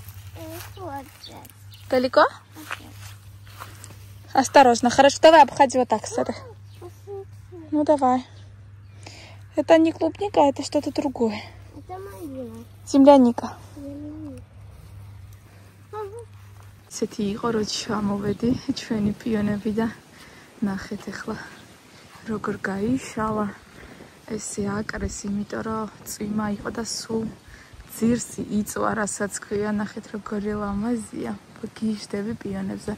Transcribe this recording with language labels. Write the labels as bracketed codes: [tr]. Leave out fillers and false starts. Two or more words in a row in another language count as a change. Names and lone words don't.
[ru] Далеко? Осторожно. Хорошо, давай обходи вот так, смотри. Ну, давай. Это не клубника, это что-то другое. Это малина. Земляника. Цეთი [ka] იყო რომ ჩამოვედი ჩვენი პიონები და ნახეთ ახლა როგორ გაიშალა ესე აკრეს, იმიტომ რომ წვიმა იყო და სულ ძირსი იწვა, რასაც ქვია. ნახეთ როგორი ლამაზია. გიჟდები პიონებზე.